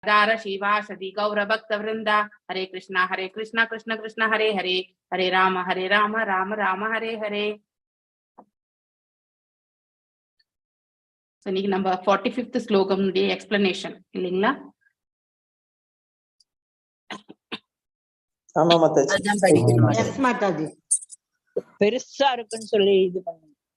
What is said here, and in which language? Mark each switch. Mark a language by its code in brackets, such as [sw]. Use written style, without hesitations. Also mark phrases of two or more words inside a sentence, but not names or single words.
[sa] Dara Shiva Sadi Gaura Bhakta Vrinda Hare Krishna Krishna Krishna Hare Hare Hare Rama Rama Rama Hare Hare. [ta] So இன்னைக்கு நம்ம 45th ஸ்லோகம் எக்ஸ்பிளனேஷன் இல்லைங்களா? ஆமா மாதாஜி. அதான் படிக்கணும். எஸ் மாதாஜி. பெருசா இருக்குன்னு சொல்லி இது பண்ணுங்க.